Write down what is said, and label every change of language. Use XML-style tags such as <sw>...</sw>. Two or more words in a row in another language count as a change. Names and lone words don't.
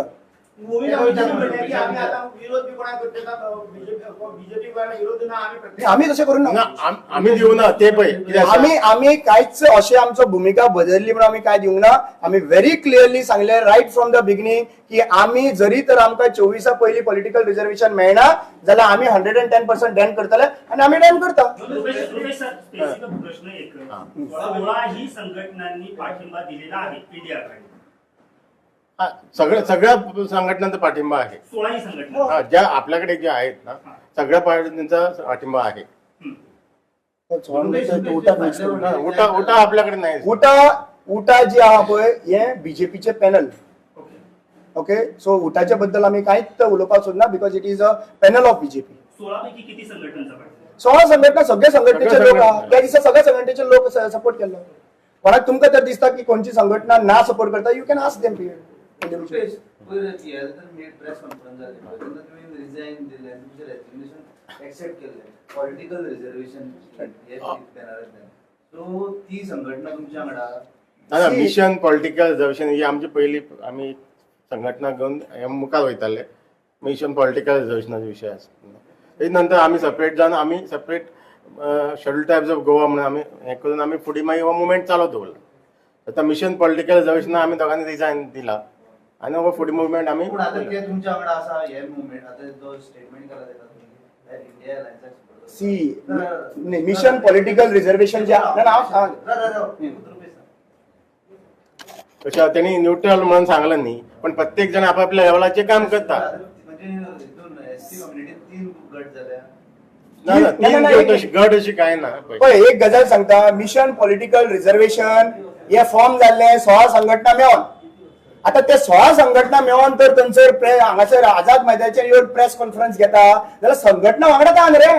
<kok>भूमिका म्हणलें की आमी आतां विरोध बी कोणाक करता बीजेपी विरोध ना आमी आम्ही तशें करूं ना. आम्ही दिवं ना ते पळय कितें आसा. आम्ही कांयच अशें आमचो भूमिका बदलली म्हणून आम्ही काय दिवंक ना. आम्ही</kok> <en>very clearly</en> <kok>सांगले</kok> <en>right from the beginning</en> <kok>की आम्ही जरी तर आमकां 24 पयलीं</kok> <en>political reservation</en> <kok>मेळना जाल्यार आम्ही 110% डेंट करतले आणि आम्ही डेंट करता.</kok> <mr>प्रश्न एक 16 ही संघटनांनी पाठिंबा दिलेला आहे पीडीआर. सगळ्या संघटनांचा पाठिंबा आहे. 16 ही संघटना ज्या आपल्याकडे ज्या आहेत ना सगळ्या पार्टींचा पाठिंबा आहे. उठा आपल्याकडे नाही.</mr> <kok>उठा जी आहा पळय हे बीजेपीचे पॅनल.</kok> <en>okay so</en> <kok>उठाच्या बद्दल आम्ही कांयच उलोवपाक सोदना</kok> <en>because it is a panel of BJP.</en> <mr>16 पैकी किती संघटनांचा पाठिंबा?</mr> <kok>16 संघटना सगळे संघटनेचे लोक आहा त्या दिसा सगळ्या संघटनेचे लोक सपोर्ट केलो. कोणाक तुमकां तर दिसता की कोणची संघटना ना सपोर्ट करता</kok> <en>you can ask them press conference</en> <kok>जाली तेन्ना तुमी रिजाइन दिले तुमचे</kok> <en>resignation accept</en> <kok>केले</kok> <en>political reservation</en> <kok>हे सो ती संघटना तुमच्या वांगडा मिशन पॉलिटिकल रिजर्वेशन ही आमची पहिली आम्ही संघटना घेऊन मुखार वयताले. मिशन पॉलिटिकल रिजर्वेशनाचो विषय आसा. तेज नंतर आम्ही सेपरेट जावन आम्ही</kok> <en>separate Scheduled Tribes of Goa</en> <kok>म्हणून आम्ही हे करून आम्ही फुडें मागीर हो मुवमेंट चालू दवरला. आता मिशन पॉलिटिकल रिजर्वेशन आम्ही दोगांनी रिजाइन दिला आणि हो फुडें मुवमेंट आम्ही पूण आतां ते तुमच्या वांगडा आसा हे मुवमेंट आतां जो स्टेटमेंट केला तेका तुम्ही इंडिया अलायन्साक सी मिशन पॉलिटिकल रिजर्वेशन जे नाव सांग</kok> <mr>तशा त्यांनी न्यूट्रल म्हणून सांगलं नाही पण प्रत्येक जण आपापल्या लेवलाचे काम करता.</mr> <kok>म्हणजे एसटी कम्युनिटी 3 गट जाल्या गट अशी काय ना. एक गजाल सांगता मिशन पॉलिटिकल रिजर्वेशन हे फॉर्म जाल्ले 16 संघटना मेळोन. आता ते 16 संघटना मेळोन तर थंयसर हांगासर आझाद मैदानाचेर येवन</kok> <en>press conference</en> <kok>घेता जाल्यार संघटना वांगडा आहा रे.</kok>